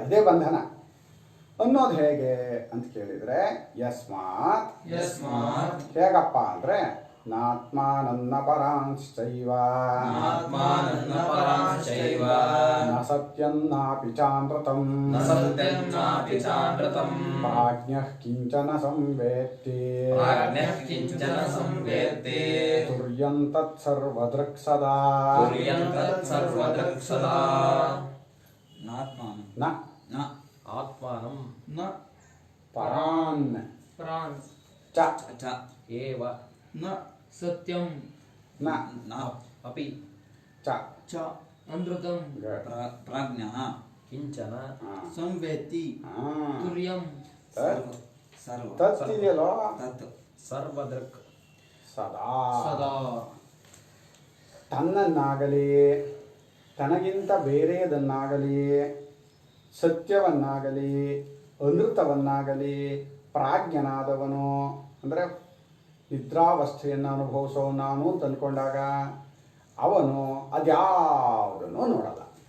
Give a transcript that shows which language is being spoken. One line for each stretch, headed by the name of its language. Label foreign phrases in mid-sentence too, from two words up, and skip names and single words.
Kannada: ಇದೇ ಬಂಧನ ಅನ್ನೋದು ಹೇಗೆ ಅಂತ ಕೇಳಿದರೆ, ಯಸ್ಮಾತ್ ಹೇಗಪ್ಪ ಅಂದರೆ
Sanskrit: ನಾತ್ಮಾನನ್ನ ಪರಾಂಶ್ಚೈವ ನ ಸತ್ಯನ್ನಾಪಿ ಚಾನೃತಂ ಪ್ರಾಜ್ಞಃ ಕಿಂಚನ ಸಂವೇತ್ತಿ ತುರ್ಯಂ ತತ್ಸರ್ವದೃಕ್ ಸದಾ. ಆತ್ಮಾನಂ ನ ಪರಾನ್ ಚ ಏವ ನ ಸತ್ಯಂ ನ ಅಪಿ ಚ ಚ ಅನೃತಂ ಪ್ರಾಜ್ಞಃ ಕಿಂಚನ ಸಂವೇತ್ತಿ ತುರ್ಯಂ
Kannada: ತತ್ತಿದೆಯಲ್ಲೋ
Sanskrit: ತತ್ ಸರ್ವದೃಕ್ ಸದಾ. ಸದಾ
Kannada: ತನ್ನನ್ನಾಗಲಿ ತನಗಿಂತ ಬೇರೆಯದನ್ನಾಗಲಿ ಸತ್ಯವನ್ನಾಗಲಿ ಅನೃತವನ್ನಾಗಲಿ ಪ್ರಾಜ್ಞನಾದವನು ಅಂದರೆ ನಿದ್ರಾವಸ್ಥೆಯನ್ನು ಅನುಭವಿಸೋ ನಾನು ಅಂತ ಅಂದ್ಕೊಂಡಾಗ ಅವನು ಅದ್ಯಾವುದನ್ನು ನೋಡಲ್ಲ.